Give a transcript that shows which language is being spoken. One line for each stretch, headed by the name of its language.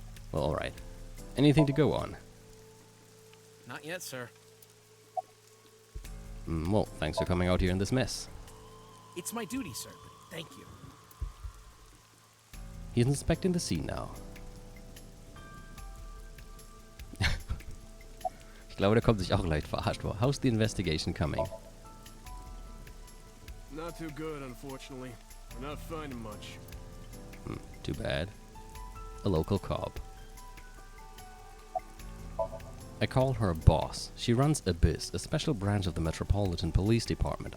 English: Well, alright. Anything to go on? Not yet, sir. Well, thanks for coming out here in this mess. It's my duty, sir, but thank you. He's inspecting the scene now.
German: Ich glaube, der kommt sich auch leicht verarscht vor.
English: How's the investigation coming? Not too good, unfortunately. We're not finding much. Too bad. A local cop. I call her a boss. She runs Abyss, a special branch of the Metropolitan Police Department.